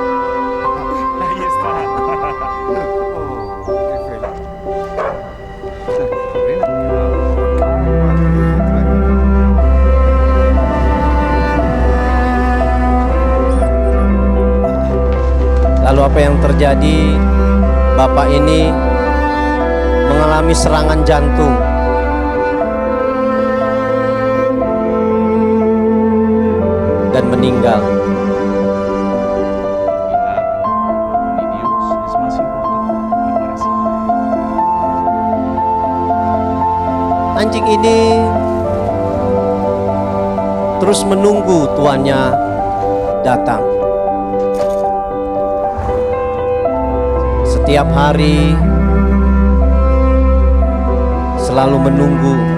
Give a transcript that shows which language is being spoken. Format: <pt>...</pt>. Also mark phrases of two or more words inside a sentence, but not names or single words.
<es>Ahí está. Oh, qué feliz.</es> <id>Lalu apa yang terjadi? Bapak ini mengalami serangan jantung. Dan meninggal.</id> <es>Di Dios es más importante y para siempre.</es> <id>Anjing ini terus menunggu tuannya datang. Setiap hari selalu menunggu.</id>